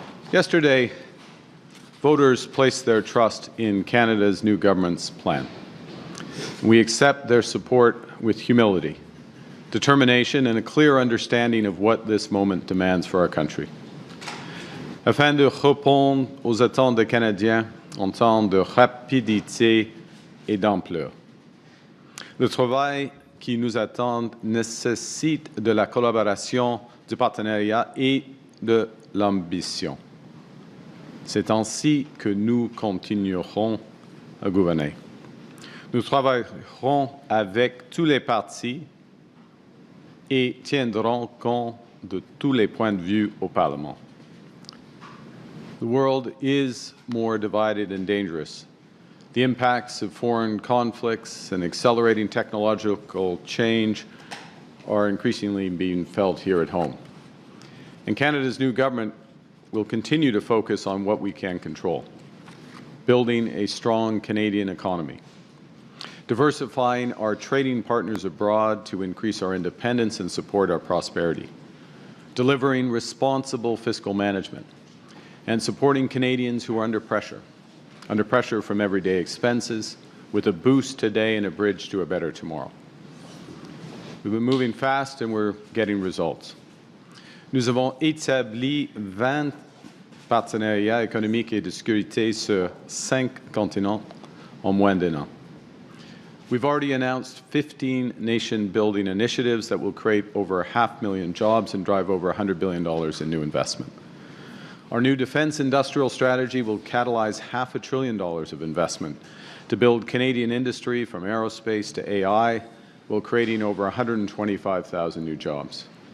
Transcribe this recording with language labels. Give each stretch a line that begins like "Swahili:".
English: Yesterday, voters placed their trust in Canada's new government's plan. We accept their support with humility, determination, and a clear understanding of what this moment demands for our country.
French: Afin de répondre aux attentes des Canadiens en temps de rapidité et d'ampleur. Le travail qui nous attend nécessite de la collaboration, du partenariat et de l'ambition. C'est ainsi que nous continuerons à gouverner. Nous travaillerons avec tous les partis et tiendrons compte de tous les points de vue au Parlement.
English: The world is more divided and dangerous. The impacts of foreign conflicts and accelerating technological change are increasingly being felt here at home. And Canada's new government will continue to focus on what we can control, building a strong Canadian economy, diversifying our trading partners abroad to increase our independence and support our prosperity, delivering responsible fiscal management, and supporting Canadians who are under pressure from everyday expenses, with a boost today and a bridge to a better tomorrow. We've been moving fast and we're getting results.
French: Nous avons établi 20 partenariats économiques et de sécurité sur 5 continents en moins d'un an.
English: We've already announced 15 nation-building initiatives that will create over 500,000 jobs and drive over $100 billion in new investment. Our new defense industrial strategy will catalyze $500 billion of investment to build Canadian industry from aerospace to AI, while creating over 125,000 new jobs.